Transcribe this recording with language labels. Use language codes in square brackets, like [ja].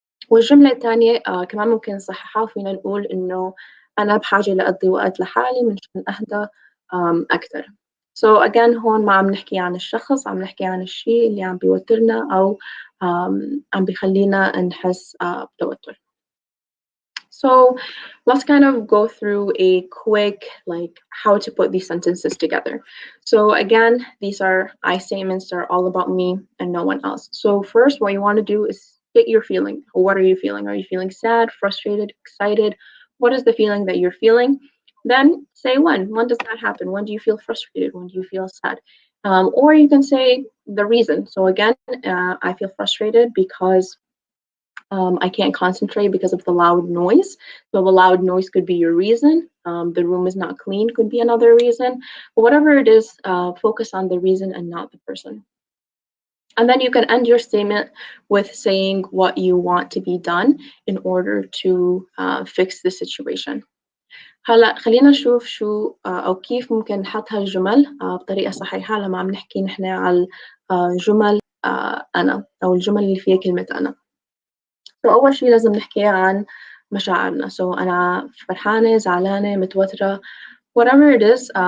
[ar] والجملة الثانية كمان ممكن نصححها وفينا نقول إنه أنا بحاجة لأقضي وقت لحالي منشان أهدى أكتر. again هون ما عم نحكي عن الشخص، عم نحكي عن الشيء اللي عم بيوترنا أو عم بيخلينا نحس بتوتر. [en] So let's kind of go through a quick, how to put these sentences together. So again, these are I statements that are all about me and no one else. So first, what you want to do is get your feeling. What are you feeling? Are you feeling sad, frustrated, excited? What is the feeling that you're feeling? Then say when. When does that happen? When do you feel frustrated? When do you feel sad? Or you can say the reason. So again, I feel frustrated because I can't concentrate because of the loud noise. So the loud noise could be your reason. The room is not clean could be another reason. But whatever it is, focus on the reason and not the person. And then you can end your statement with saying what you want to be done in order to fix the situation. [ar] هلا خلينا نشوف شو أو كيف ممكن نحط هالجمل بطريقة صحيحة لما عم نحكي نحن على جمل أنا أو الجمل اللي فيها كلمة أنا. أول شيء لازم نحكي عن مشاعرنا. أنا فرحانة، زعلانة، متوترة، [en] whatever it is.